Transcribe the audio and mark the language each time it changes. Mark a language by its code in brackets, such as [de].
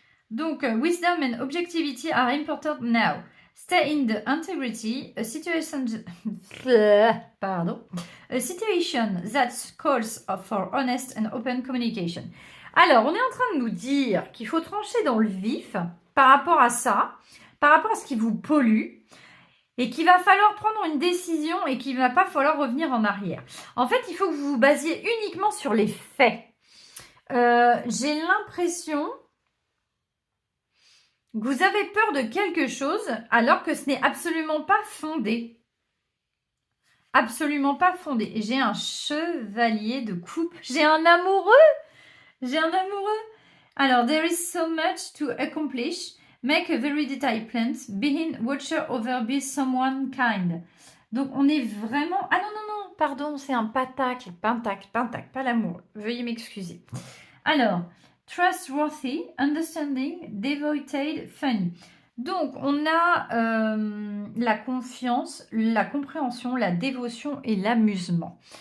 [en] Donc, wisdom and objectivity are important now. Stay in the integrity, a situation, pardon, a situation that calls for honest and open communication. [fr] Alors, on est en train de nous dire qu'il faut trancher dans le vif par rapport à ça, par rapport à ce qui vous pollue, et qu'il va falloir prendre une décision et qu'il ne va pas falloir revenir en arrière. En fait, il faut que vous vous basiez uniquement sur les faits. J'ai l'impression que vous avez peur de quelque chose alors que ce n'est absolument pas fondé. Absolument pas fondé. Et j'ai un chevalier de coupe. J'ai un amoureux. [en] Alors, there is so much to accomplish. Make a very detailed plan. Be watcher over, be someone kind. [fr] Donc, on est vraiment... Ah non, pardon, c'est un pentacle, pas l'amour. Veuillez m'excuser. [en] Alors, trustworthy, understanding, devoted, funny. [fr] Donc, on a la confiance, la compréhension, la dévotion et l'amusement.